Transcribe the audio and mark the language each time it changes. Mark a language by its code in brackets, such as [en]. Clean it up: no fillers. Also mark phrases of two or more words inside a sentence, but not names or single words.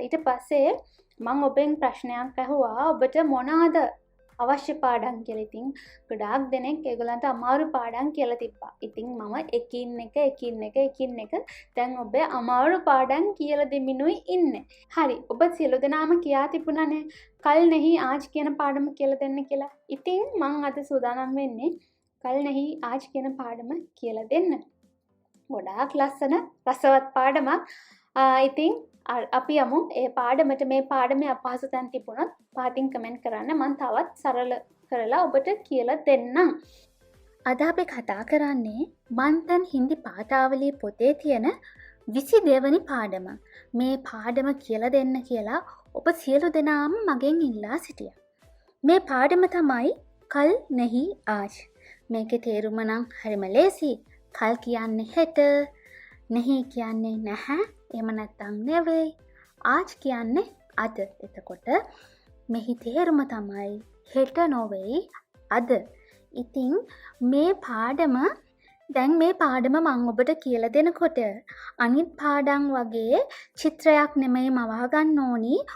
[si] ඊට පස්සේ මම ඔබෙන් ප්‍රශ්නයක් අහුවා ඔබට මොනවාද අවශ්‍ය පාඩම් කියලා. ඉතින් ගොඩාක් දෙනෙක් ඒගොල්ලන්ට අමාරු පාඩම් කියලා තිබ්බා. ඉතින් මම එකින් එක දැන් ඔබේ අමාරු පාඩම් කියලා දෙමිනුයි ඉන්නේ. හරි. ඔබ සියලු දෙනාම කියා තිබුණානේ කල් नहीं आज කියන පාඩම කියලා දෙන්න කියලා. ඉතින් මම අද සූදානම් වෙන්නේ කල් नहीं आज කියන පාඩම කියලා දෙන්න. ගොඩාක් ලස්සන රසවත් පාඩමක්. ඉතින් අපි යමු ඒ පාඩමට. මේ පාඩමේ අපහසු තැන් තිබුණොත් පාටින් කමෙන්ට් කරන්න. මම තවත් සරල කරලා ඔබට කියලා දෙන්නම්. අද අපි කතා කරන්නේ මන්තන් හින්දි පාඨාවලියේ පොතේ තියෙන 22 වෙනි පාඩම. මේ පාඩම කියලා දෙන්න කියලා ඔබ සියලු දෙනාම මගෙන් ඉල්ලා සිටියා. මේ පාඩම තමයි කල් नहीं आज. මේකේ තේරුම නම් හරිම ලේසි. කල් කියන්නේ හෙට, नहीं කියන්නේ නැහැ, එහෙම නැත්නම් නෙවෙයි, ආජ් කියන්නේ අද. එතකොට මෙහි තේරුම තමයි හෙට නොවේයි අද. ඉතින් මේ පාඩම දැන් මේ පාඩම මම ඔබට කියලා දෙනකොට අනිත් පාඩම් වගේ චිත්‍රයක් නෙමෙයි මවා ගන්න ඕනි.